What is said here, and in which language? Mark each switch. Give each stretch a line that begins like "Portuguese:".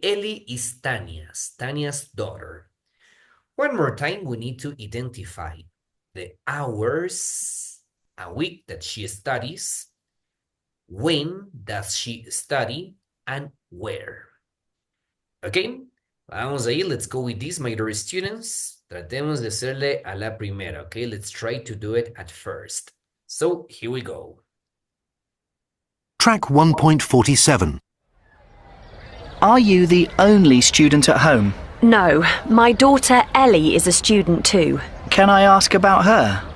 English: Ellie is Tanya's daughter. One more time, we need to identify the hours a week that she studies, when does she study, and where. Okay,
Spanish: vamos ahí,
English: let's go with this, my dear students.
Spanish: Tratemos de hacerle a la primera, okay?
English: Let's try to do it at first. So, here we go. Track 1.47. Are you the only student at home? No, my daughter Ellie is a student too. Can I ask about her?